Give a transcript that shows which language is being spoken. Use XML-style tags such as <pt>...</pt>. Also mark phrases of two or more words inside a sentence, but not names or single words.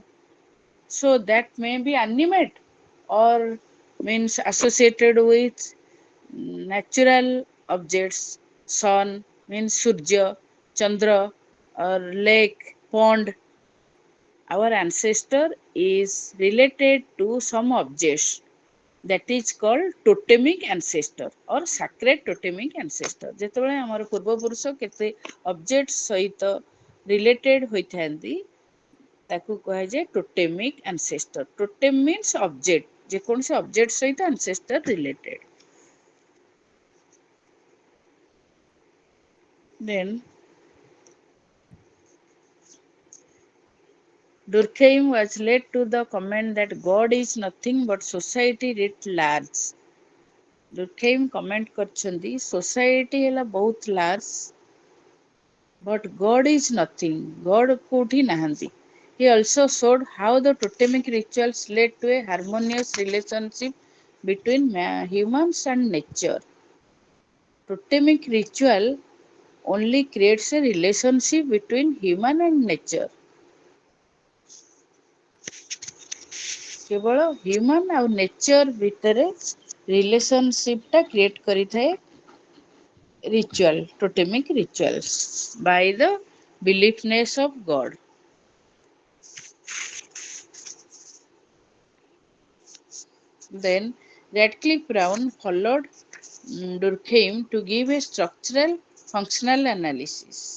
<en>So that may be animate or means associated with natural objects. Sun means Surya, Chandra, or lake, pond. Our ancestor is related to some objects that is called totemic ancestor or sacred totemic ancestor.</en> <or>ଯେତେବେଳେ ଆମର ପୂର୍ବପୁରୁଷ କେତେ ଅବଜେକ୍ଟ ସହିତ ରିଲେଟେଡ୍ ହୋଇଥାନ୍ତି ତାକୁ କୁହାଯାଏ</or> <en>totemic ancestor. totem means object,</en> <or>ଯେକୌଣସି ଅବଜେକ୍ଟ ସହିତ</or> <en>ancestor related. Then Durkheim was led to the comment that God is nothing but society writ large. Durkheim comment କରିଛନ୍ତି society</en> <or>ହେଲା ବହୁତ</or> <en>large but God is nothing.</en> <or>God କୋଉଠି ନାହାନ୍ତି.</or> <en>He also showed how the totemic rituals led to a harmonious relationship between humans and nature. Totemic ritual only creates a relationship between human and nature.</en> <or>କେବଳ ହ୍ୟୁମାନ ଆଉ ନେଚର ଭିତରେ</or> <en>relationship create</en> <or>କରିଥାଏ</or> <en>ritual, totemic rituals by the beliefness of God. Then Radcliffe Brown followed Durkheim to give a structural functional analysis.</en>